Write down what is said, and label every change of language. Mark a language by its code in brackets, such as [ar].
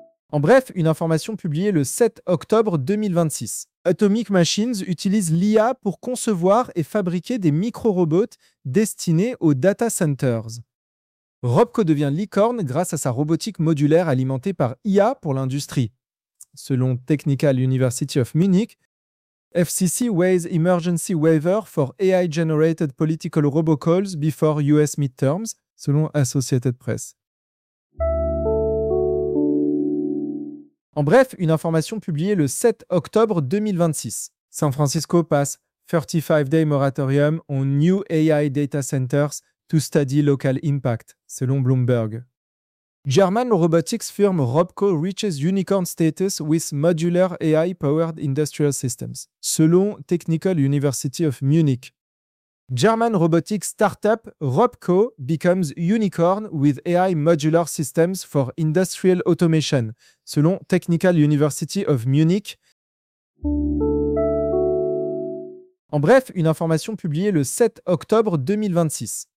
[fr] En bref, une information publiée le 7 octobre 2026. Atomic Machines utilise l'IA pour concevoir et fabriquer des micro-robots destinés aux data centers. Robco devient licorne grâce à sa robotique modulaire alimentée par IA pour l'industrie. Selon [en] Technical University of Munich, FCC waives emergency waiver for AI-generated political robocalls before US midterms, [fr] selon [en] Associated Press. [fr] En bref, une information publiée le 7 octobre 2026. [en] San Francisco passe 35-day moratorium on new AI data centers to study local impact, [fr] selon [en] Bloomberg. German robotics firm Robco reaches unicorn status with modular AI-powered industrial systems, [fr] selon [en] Technical University of Munich. German robotics startup Robco becomes unicorn with AI modular systems for industrial automation, [fr] selon [en] Technical University of Munich. [fr] En bref, une information publiée le 7 octobre 2026.